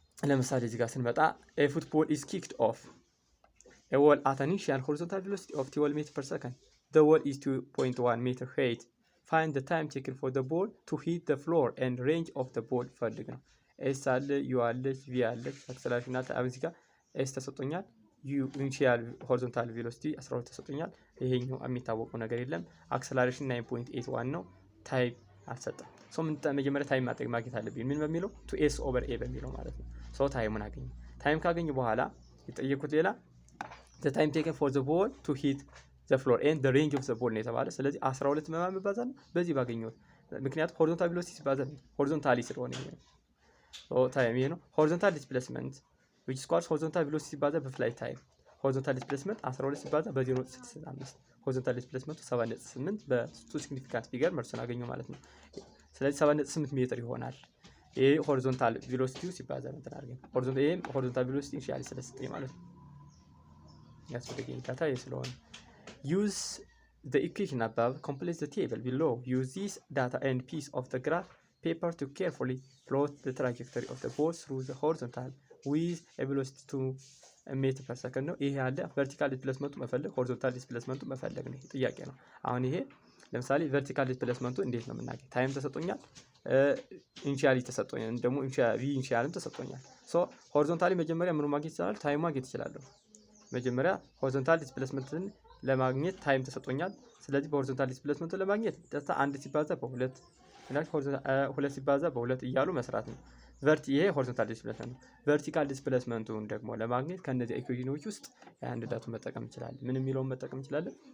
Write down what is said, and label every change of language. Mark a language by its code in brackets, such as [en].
[am] ለምሳሌ እዚህ ጋር ስንመጣ [en] a football is kicked off a wall at an initial horizontal velocity of 12 meters per second. The wall is 2.1 meter height. Find the time taken for the ball to hit the floor and range of the ball [am] ፈልግ ነው። ኤስ አለ ዩ አለ ቪ አለ አክሰለሬሽን አለ። አሁን እዚህ ጋር ኤስ ተሰጥቶኛል፣ ኢኒሺያል ሆሪዞንታል ቬሎሲቲ 12 ተሰጥቶኛል። ይሄኛው የሚታወቀው ነገር የለም። አክሰለሬሽን 9.81 ነው። ታይም አልሰጠም። ሶ ምን መጀመሪያ ታይም ማግኘት አለብኝ። ምን በሚለው 2s/a በሚለው ማለት ነው። ሶ ታይሙን አገኘ። ታይም ካገኘ በኋላ የጠየቁት ሌላ [en] the time taken for the ball [am] to hit the floor and the range of the ball ነው የተባለ። ስለዚህ 12 በማን መባዛት ነው? በዚህ ባገኘሁት። ምክንያቱም ሆሪዞንታል ቬሎሲቲ ሲባዛ ሆሪዞንታሊ ስለሆነ ይሄ ነው። ሶ ታይም ይሄ ነው። ሆሪዞንታል ዲስፕሌስመንት which is ሆሪዞንታል ቬሎሲቲ ሲባዛ በፍላይት ታይም ሆሪዞንታል ዲስፕሌስመንት 12 ሲባዛ በ0.65 ሆሪዞንታል ዲስፕሌስመንቱ 7.8 በ2 ሲግኒፊካንት ፊገር መልሱን አገኘው ማለት ነው። ስለዚህ 7.8 ሜትር ይሆናል። ይሄ ሆሪዞንታል ቬሎሲቲው ሲባዛ እንትን አድርገን ሆሪዞንታል ቬሎሲቲ ኢኒሺያሊ ስለሰጠኝ ማለት ነው። ያስፈልገኝ ዳታ ይሄ ስለሆነ [en] use the equation above, complete the table below. Use this data and piece of the graph paper to carefully plot the trajectory of the ball through the horizontal with a velocity 2 [am] ሜትር ፐር ሰከንድ ነው። ይሄ ያለ ቨርቲካል ዲስፕሌስመንቱ መፈለግ ሆሪዞንታል ዲስፕሌስመንቱ መፈለግ ነው ጥያቄ ነው። አሁን ይሄ ለምሳሌ ቨርቲካል ዲስፕሌስመንቱ እንዴት ነው የምናገኝ? ታይም ተሰጥቶኛል፣ ኢኒሺያሊ ተሰጥቶኛል፣ ደግሞ ኢኒሺያልም ተሰጥቶኛል። ሶ ሆሪዞንታሊ መጀመሪያ ምኑ ማግኘት ይችላል? ታይም ማግኘት ይችላል። መጀመሪያ ሆሪዞንታል ዲስፕሌስመንትን ለማግኘት ታይም ተሰጥቶኛል። ስለዚህ በሆሪዞንታል ዲስፕሌስመንቱ ለማግኘት ደስታ 1 ሲባዛ በ2 2 ሲባዛ በ2 እያሉ መስራት ነው። ይሄ ሆሪዞንታል ዲስፕሌስመንት ነው። ቨርቲካል ዲስፕሌስመንቱን ደግሞ ለማግኘት ከነዚህ ኢኩዌሽኖች ውስጥ አንድ ዳቱ መጠቀም እንችላለን። ምን የሚለውን መጠቀም እንችላለን?